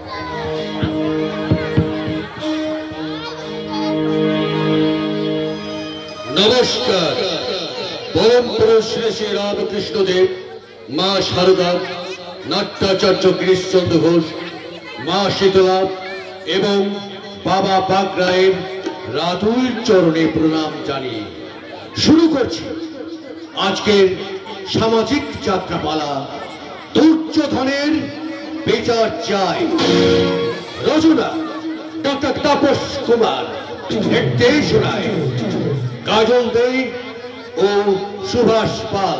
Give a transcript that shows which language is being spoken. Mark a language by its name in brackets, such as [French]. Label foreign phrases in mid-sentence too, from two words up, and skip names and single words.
[Bangla] नमस्कार। পরম পুরুষ শ্রী শ্রী রামকৃষ্ণ দেব, মা সারদা, নাট্যাচার্য গিরীশ চন্দ্র ঘোষ, মা শীতলা এবং বাবা বাগরায়ের রাতুল চরণে প্রণাম জানিয়ে শুরু करছি আজকের সামাজিক যাত্রাপালা দুর্যোধনের বিচার চাই। রচনা ডক্টর তাপস কুমার, নির্দেশনায় কাজল দে ও সুভাষ পাল,